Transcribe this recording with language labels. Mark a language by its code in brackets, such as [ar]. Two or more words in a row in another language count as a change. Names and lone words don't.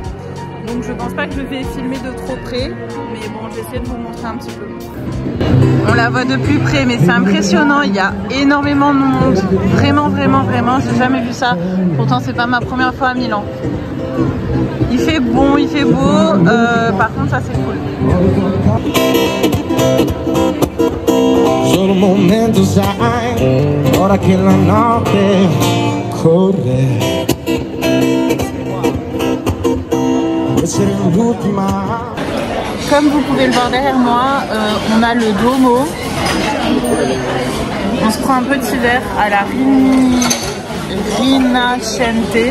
[fr] Donc je pense pas que je vais filmer de trop près, mais bon j'essaie de vous montrer un petit peu. On la voit de plus près mais c'est impressionnant, il y a énormément de monde. Vraiment, j'ai jamais vu ça. Pourtant c'est pas ma première fois à Milan. Il fait bon, il fait beau, par contre ça c'est cool. [it] Solo momento sai, ora che la notte corre. [fr] Comme vous pouvez le voir derrière moi, on a le Duomo. On se prend un petit verre à la Rinascente.